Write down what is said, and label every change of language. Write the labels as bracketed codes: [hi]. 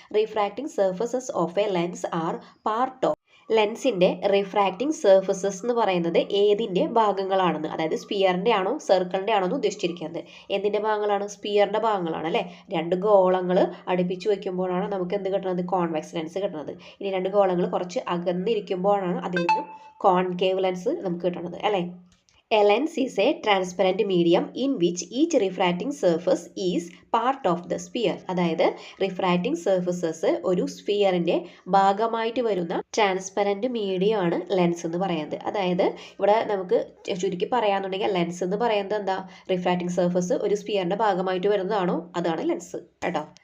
[en] Refracting surfaces of a lens are part of. [ml] ലെൻസിൻ്റെ refracting surfaces എന്ന് പറയുന്നത് ഏതിൻ്റെ ഭാഗങ്ങളാണെന്ന്, അതായത് സ്പിയറിൻ്റെ ആണോ സർക്കിളിൻ്റെ ആണോ എന്ന് ഉദ്ദേശിച്ചിരിക്കുന്നത്. എന്തിൻ്റെ ഭാഗങ്ങളാണ്, സ്പിയറിൻ്റെ ഭാഗങ്ങളാണ് അല്ലേ. രണ്ട് ഗോളങ്ങൾ അടുപ്പിച്ച് വയ്ക്കുമ്പോഴാണ് നമുക്ക് എന്ത് കിട്ടുന്നത്, കോൺവെക്സ് ലെൻസ് കിട്ടുന്നത്. ഇനി രണ്ട് ഗോളങ്ങൾ കുറച്ച് അകന്നിരിക്കുമ്പോഴാണ് അതിൽ നിന്നും കോൺകേവ് ലെൻസ് നമുക്ക് കിട്ടുന്നത് അല്ലേ. [en] A lens is a transparent medium in which each refracting surface is part of the sphere. [ml] അതായത് റിഫ്രാക്റ്റിംഗ് സർഫസസ് ഒരു സ്ഫിയറിൻ്റെ ഭാഗമായിട്ട് വരുന്ന ട്രാൻസ്പെറൻറ്റ് മീഡിയം ആണ് ലെൻസ് എന്ന് പറയുന്നത്. അതായത് ഇവിടെ നമുക്ക് ചുരുക്കി പറയാന്നുണ്ടെങ്കിൽ ലെൻസ് എന്ന് പറയുന്നത് എന്താ, റിഫ്രാക്റ്റിംഗ് സർഫസ് ഒരു സ്ഫിയറിൻ്റെ ഭാഗമായിട്ട് വരുന്നതാണോ അതാണ് ലെൻസ് കേട്ടോ.